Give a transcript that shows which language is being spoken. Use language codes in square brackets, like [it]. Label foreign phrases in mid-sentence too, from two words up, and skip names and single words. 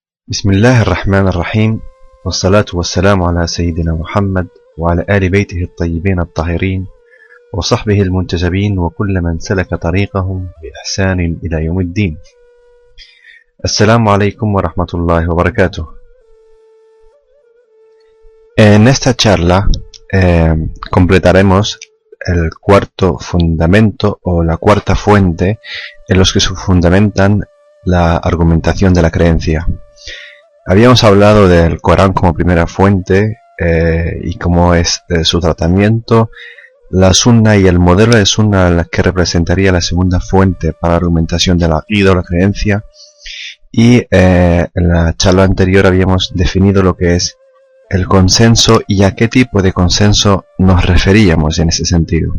[ar] بسم الله الرحمن الرحيم والصلاة والسلام على سيدنا محمد وعلى آل بيته الطيبين الطاهرين وصحبه المنتجبين وكل من سلك طريقهم بإحسان إلى يوم الدين. السلام عليكم ورحمة الله وبركاته. [es] En esta charla completaremos el cuarto fundamento o la cuarta fuente en los que se fundamentan la argumentación de la creencia. Habíamos hablado del Corán como primera fuente y cómo es su tratamiento, la Sunna y el modelo de Sunna la que representaría la segunda fuente para la argumentación de la aqida o la creencia, y en la charla anterior habíamos definido lo que es el consenso y a qué tipo de consenso nos referíamos en ese sentido.